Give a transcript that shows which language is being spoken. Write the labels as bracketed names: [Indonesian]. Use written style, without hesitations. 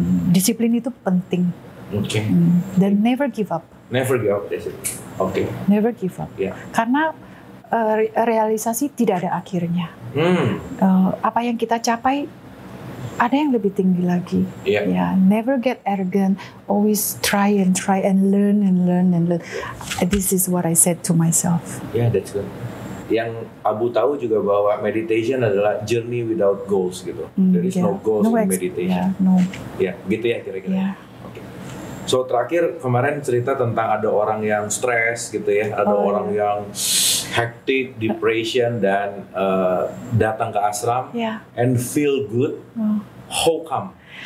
[Indonesian] Disiplin itu penting. Dan [English] never give up. Never give up. Never give up. [Indonesian] Karena realisasi tidak ada akhirnya. Apa yang kita capai, ada yang lebih tinggi lagi. [English] Never get arrogant. Always try and learn and learn and learn. This is what I said to myself. That's good. [Indonesian] Yang Abu tahu juga bahwa meditation adalah [English] journey without goals [Indonesian] gitu. [English] There is no goals in meditation. [Indonesian] Gitu ya kira-kira. So terakhir kemarin cerita tentang ada orang yang stres gitu ya, ada orang yang hectic, depression, dan datang ke ashram [English] and feel good. How come?